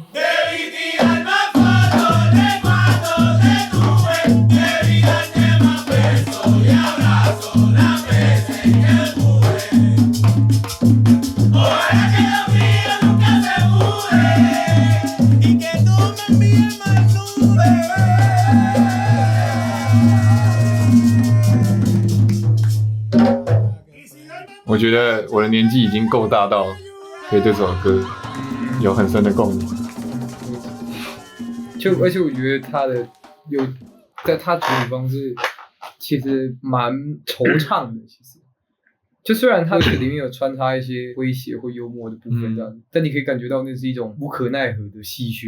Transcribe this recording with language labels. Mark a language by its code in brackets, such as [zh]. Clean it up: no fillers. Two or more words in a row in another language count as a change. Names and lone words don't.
[es] Debí tirar más fotos de cuando te tuve. Debí darte más besos y abrazos las veces que pude. Ojalá que los míos nunca se muden. Y que tú me envíes más nubes. [zh] 我觉得我的年纪已经够大到可以对这首歌有很深的共鸣。而且我觉得他的在他处理方式其实蛮惆怅的，其实就虽然它里面有穿插一些诙谐或幽默的部分这样子，但你可以感觉到那是一种无可奈何的戏谑，